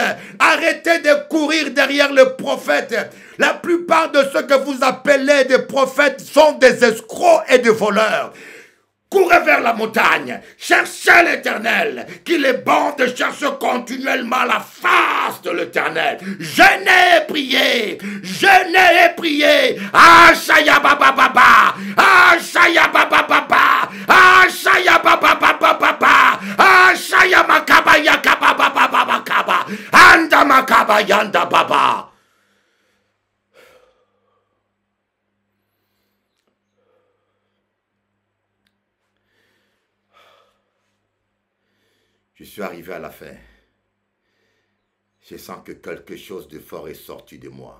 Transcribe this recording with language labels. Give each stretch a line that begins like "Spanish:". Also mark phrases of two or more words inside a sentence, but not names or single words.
French: Arrêtez de courir derrière le prophète. La plupart de ceux que vous appelez des prophètes sont des escrocs et des voleurs. Courez vers la montagne, cherchez l'Éternel, qu'il est bon de chercher continuellement la face de l'Éternel. Jeûnez et priez, jeûnez et priez. Ashaya baba baba, ashaya baba baba, ashaya baba baba baba, ashaya makaba yakaba baba baba kaba, anda makaba yanda baba. Je suis arrivé à la fin. Je sens que quelque chose de fort est sorti de moi.